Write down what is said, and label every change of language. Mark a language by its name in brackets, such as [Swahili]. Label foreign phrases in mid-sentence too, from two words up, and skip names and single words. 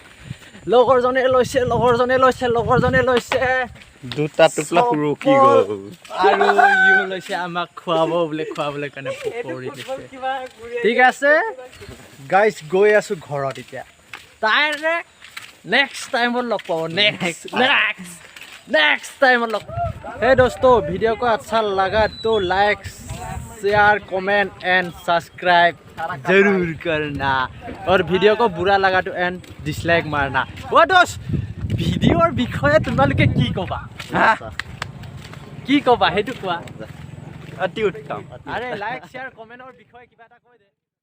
[Assamese] দুটা টোপলা ৰখি গ'ল আৰু ইও লৈছে আমাক খুৱাবলৈ কাৰণে পকৰি দিছে ঠিক আছে গাইজ গৈ আছোঁ ঘৰত এতিয়া তাইৰে নেক্সট টাইমত লগ পাব [English] next time [Hindi] मतलब हे दोस्तों वीडियो को अच्छा लगा तो [English] like share comment and subscribe [Hindi] जरूर करना और वीडियो को बुरा लगा तो [English] and dislike [Hindi] मारना वो दोस्त [Assamese] ভিডিঅ'ৰ বিষয়ে তোমালোকে কি কবা কি কবা হেতু কোৱা অতি উত্তম আৰে [English] like share [Assamese] কমেণ্টৰ বিষয়ে কিবা এটা কৈ দে